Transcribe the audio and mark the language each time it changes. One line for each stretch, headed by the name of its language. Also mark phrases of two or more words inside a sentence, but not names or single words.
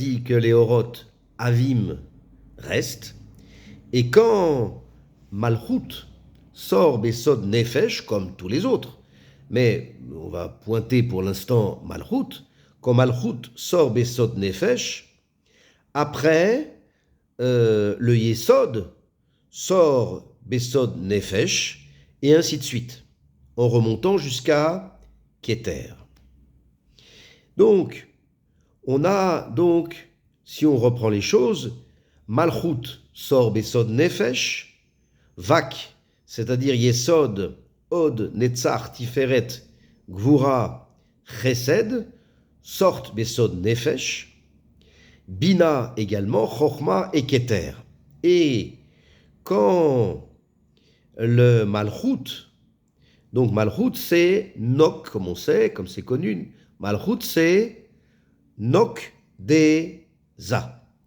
French: dit que les
Hebrew: אורות עבים
French: restent, et quand Malchut sort
Hebrew: בסוד נפש,
French: comme tous les autres, mais on va pointer pour l'instant Malchut, quand Malchut sort
Hebrew: בסוד נפש,
French: après, le Yesod sort
Hebrew: בסוד נפש,
French: et ainsi de suite, en remontant jusqu'à Keter. Donc, on a donc, si on reprend les choses, Malchut sort
Hebrew: בסוד נפש,
French: Vak, c'est-à-dire Yesod, Od, Netzach, Tiferet, Gvura, Chesed, sortent
Hebrew: בסוד נפש,
French: Bina également, Chochma et Keter. Et quand le Malchut, donc Malchut c'est Nok, comme on sait, comme c'est connu, Malchut c'est Nok des Za.